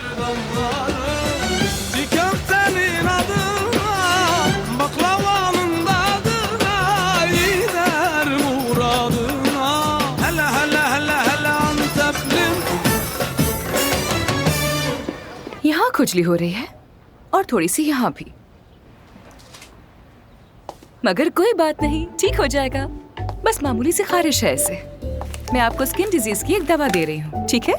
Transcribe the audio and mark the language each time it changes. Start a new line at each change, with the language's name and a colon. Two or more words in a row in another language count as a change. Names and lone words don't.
Turkish: Çiğ köftenin adına, baklavanın tadına, gider muradına. Hele hele hele hele Anteplim.
Urdu: یہاں کھجلی ہو رہی ہے اور تھوڑی سی یہاں بھی، مگر کوئی بات نہیں، ٹھیک ہو جائے گا. بس معمولی سی خارش ہے اسے۔ میں آپ کو
English: skin disease
Urdu: کی ایک دوا دے رہی ہوں، ٹھیک ہے?